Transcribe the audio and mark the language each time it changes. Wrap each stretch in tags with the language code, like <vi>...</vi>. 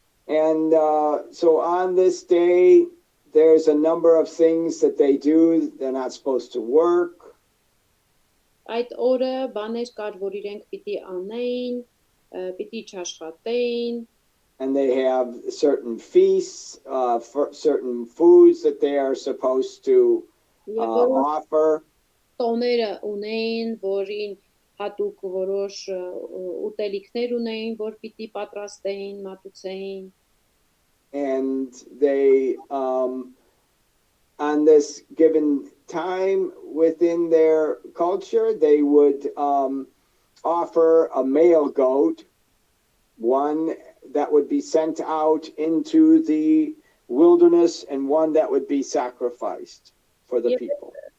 <en>And so on this day, there's a number of things that they do. They're not supposed to work.</en> <hy>Այդ օրը բաներ կար, որ իրենք պիտի անեին, պիտի չաշխատեին։</hy> <en>And they have certain feasts, certain foods that they are supposed to offer.</en> <hy>Տոները ունեին, որին հատուկ որոշ ուտելիքներ ունեին, որ պիտի պատրաստեին, մատուցեին։</hy> <en>And they, on this given time within their culture, they would offer a male goat, one that would be sent out into the wilderness and one that would be sacrificed for the people.</en>